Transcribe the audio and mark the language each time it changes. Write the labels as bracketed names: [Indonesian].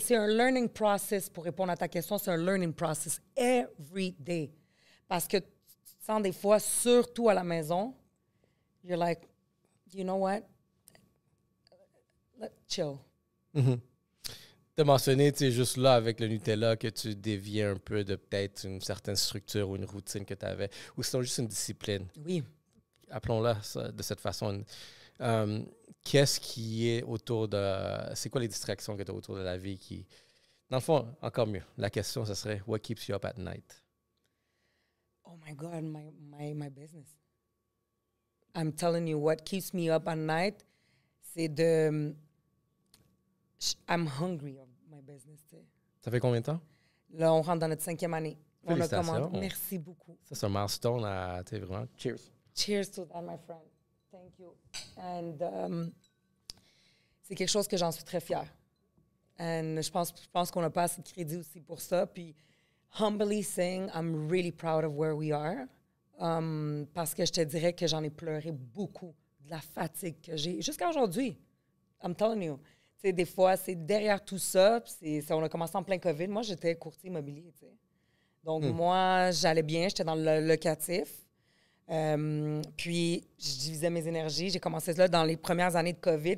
[French] C'est un learning process, pour répondre à ta question. C'est un learning process [English] every day. [French] Parce que tu te sens des fois, surtout à la maison, [English] you're like, you know what? Let's chill. Mm-hmm. [French] Tu as mentionné, tu sais, juste là, avec le Nutella, que tu déviais un peu de peut-être une certaine structure ou une routine que tu avais, ou sinon juste une discipline. Oui. Appelons-la de cette façon. Qu'est-ce qui est autour de... C'est quoi les distractions que tu as autour de la vie qui... Dans le fond, encore mieux, la question, ce serait « [English] What keeps you up at night? » Oh my God, my business. I'm telling you, what keeps me up at night, [French] c'est [English] I'm hungry of my business, [French] tu sais. Ça fait combien de temps? Là, on rentre dans notre 5e année. On a Félicitations. commandé. Merci beaucoup. Ça, c'est un milestone à, tu sais, vraiment. [English] Cheers. Cheers to that, my friend. Thank you. [French] And c'est quelque chose que j'en suis très fière. And je pense qu'on n'a pas assez de crédit aussi pour ça. Puis, [English] humbly saying, I'm really proud of where we are. [French] Parce que je te dirais que j'en ai pleuré beaucoup de la fatigue que j'ai. Jusqu'à aujourd'hui, [English] I'm telling you. [French] Tu sais, des fois, c'est derrière tout ça, on a commencé en plein COVID. Moi, j'étais courtier immobilier, tu sais. Donc, moi, j'allais bien, j'étais dans le locatif. Puis, je divisais mes énergies. J'ai commencé là dans les premières années de COVID.